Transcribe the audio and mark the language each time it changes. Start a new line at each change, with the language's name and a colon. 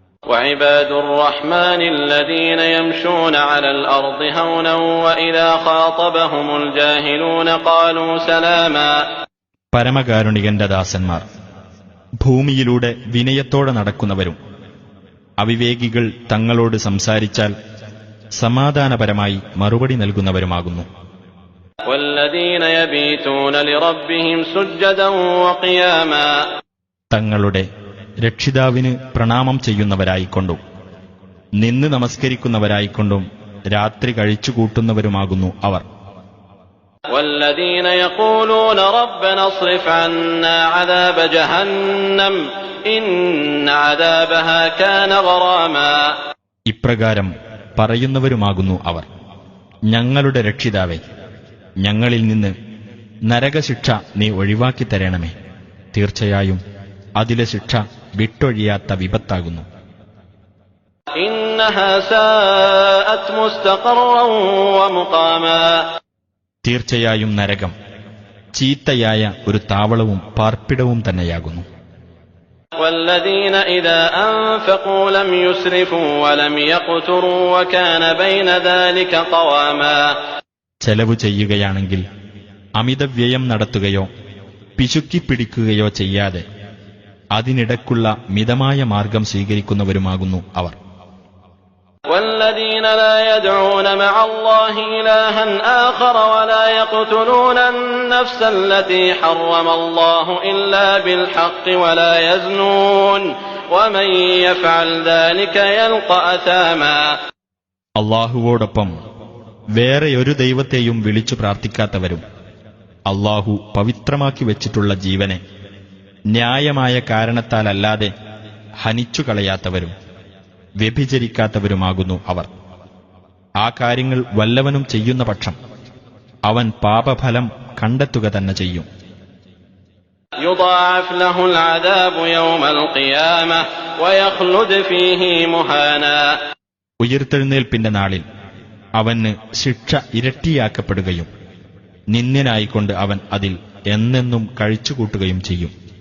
Arabic: وعباد الرحمن الذين يمشون على الأرض هونا وإذا خاطبهم الجاهلون قالوا سلاما.
Malayalam: പരമകാരുണികന്റെ ദാസന്മാർ ഭൂമിയിലൂടെ വിനയത്തോടെ നടക്കുന്നവരും അവിവേകികൾ തങ്ങളോട് സംസാരിച്ചാൽ സമാധാനപരമായി മറുപടി നൽകുന്നവരുമാകുന്നു.
Arabic: والذين يبيتون لربهم سجدا وقياما.
Malayalam: തങ്ങളുടെ രക്ഷിതാവിന് പ്രണാമം ചെയ്യുന്നവരായിക്കൊണ്ടും നിന്ന് നമസ്കരിക്കുന്നവരായിക്കൊണ്ടും രാത്രി കഴിച്ചുകൂട്ടുന്നവരുമാകുന്നു അവർ.
Arabic: والذين يقولون ربنا اصرف عنا عذاب جهنم إن عذابها كان غراما.
Malayalam: ഇപ്രകാരം പറയുന്നവരുമാകുന്നു അവർ, ഞങ്ങളുടെ രക്ഷിതാവേ, ഞങ്ങളിൽ നിന്ന് നരകശിക്ഷ നീ ഒഴിവാക്കി തരണമേ. തീർച്ചയായും അതിലെ ശിക്ഷ വിട്ടൊഴിയാത്ത വിപത്താകുന്നു.
Arabic: إنها ساءت مستقرا ومقاما.
Malayalam: തീർച്ചയായും നരകം ചീത്തയായ ഒരു താവളവും പാർപ്പിടവും തന്നെയാകുന്നു.
Arabic: والذين إذا أنفقوا لم يسرفوا ولم يقتروا وكان بين ذلك قواما.
Malayalam: ചെലവ് ചെയ്യുകയാണെങ്കിൽ അമിതവ്യയം നടത്തുകയോ പിശുക്കിപ്പിടിക്കുകയോ ചെയ്യാതെ അതിനിടക്കുള്ള മിതമായ മാർഗം സ്വീകരിക്കുന്നവരുമാകുന്നു അവർ.
Arabic: والذين لا يدعون مع الله إلها آخر ولا يقتلون النفس التي حرم الله إلا بالحق ولا يزنون ومن يفعل ذلك يلقى أثاما.
Malayalam: അള്ളാഹുവോടൊപ്പം വേറെയൊരു ദൈവത്തെയും വിളിച്ചു പ്രാർത്ഥിക്കാത്തവരും അള്ളാഹു പവിത്രമാക്കി വച്ചിട്ടുള്ള ജീവനെ ന്യായമായ കാരണത്താലല്ലാതെ ഹനിച്ചു കളയാത്തവരും വ്യഭിചരിക്കാത്തവരുമാകുന്നു അവർ. ആ കാര്യങ്ങൾ വല്ലവനും ചെയ്യുന്ന പക്ഷം അവൻ പാപഫലം കണ്ടെത്തുക തന്നെ ചെയ്യും.
Arabic: يضاعف له العذاب يوم القيامة ويخلد فيه مهانا.
Malayalam: ഉയിർത്തെഴുന്നേൽപ്പിന്റെ നാളിൽ അവന് ശിക്ഷ ഇരട്ടിയാക്കപ്പെടുകയും നിന്ദ്യനായിക്കൊണ്ട് അവൻ അതിൽ എന്നെന്നും കഴിച്ചുകൂട്ടുകയും ചെയ്യും.